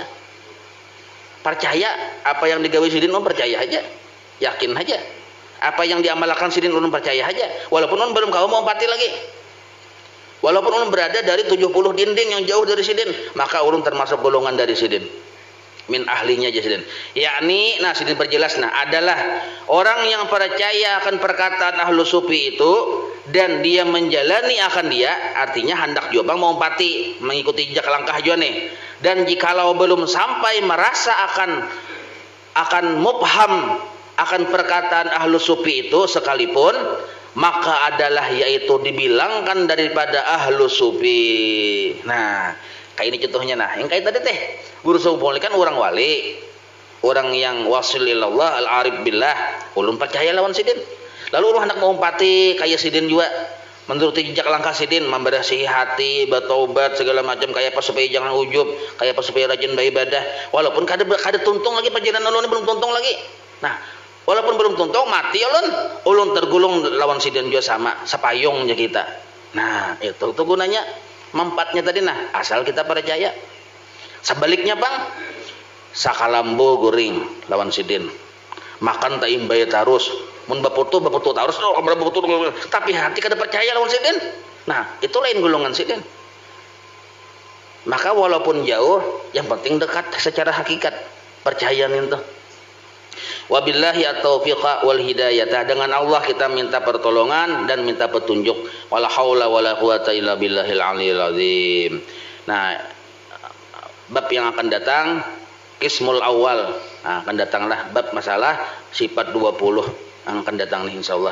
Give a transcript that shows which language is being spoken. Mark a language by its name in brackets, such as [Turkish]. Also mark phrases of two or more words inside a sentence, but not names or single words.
[Banjar] Percaya apa yang digawe sidin ulun percaya aja. Yakin aja. Apa yang diamalkan sidin ulun percaya aja. Walaupun ulun belum kau mau pati lagi. Walaupun ulun berada dari 70 dinding yang jauh dari sidin, maka ulun termasuk golongan dari sidin. Min ahlinya aja sidin. [Indonesian] Yakni, nah sidin perjelas nah adalah orang yang percaya akan perkataan ahlu sufi itu dan dia menjalani akan dia, artinya hendak juga bang mau pati mengikuti jejak langkah juga nih. Dan jikalau belum sampai merasa akan mubham akan perkataan ahlu sufi itu sekalipun, maka adalah yaitu dibilangkan daripada ahlu sufi. [Banjar] Nah, kayak ini contohnya nah, yang kayak tadi teh guru sumpul kan orang wali, orang yang [Arabic] wasil ilallah al-arif billah, [Banjar] ulun percaya lawan sidin. Lalu ulun hendak mengumpati kayak sidin juga, menuruti jejak langkah sidin, membersihi hati, bertaubat segala macam, kayak apa supaya jangan ujub, kayak apa supaya rajin beribadah. Walaupun kada tuntung lagi perjalanan ulun belum tuntung lagi. Nah, walaupun belum tuntung mati ulun tergulung lawan sidin juga sama, sepayungnya kita. Nah, itu tuh gunanya. Manfaatnya tadi nah, asal kita percaya. Sebaliknya bang, sakalambo guring lawan sidin, makan tak imbai tarus, mun baputu tarus, tapi hati kada percaya lawan sidin. Nah, itu lain golongan sidin. [Indonesian] Maka walaupun jauh, yang penting dekat secara hakikat, percaya itu. [Arabic] Wabillahi at-taufiq wal hidayah. [Indonesian] Dengan Allah kita minta pertolongan dan minta petunjuk. [Arabic] Wala haula wala quwata illa billahil aliyil azim. [Indonesian] Nah, bab yang akan datang [Arabic] qismul awal. [Indonesian] Nah, akan datanglah bab masalah sifat 20 yang akan datang nih insyaallah.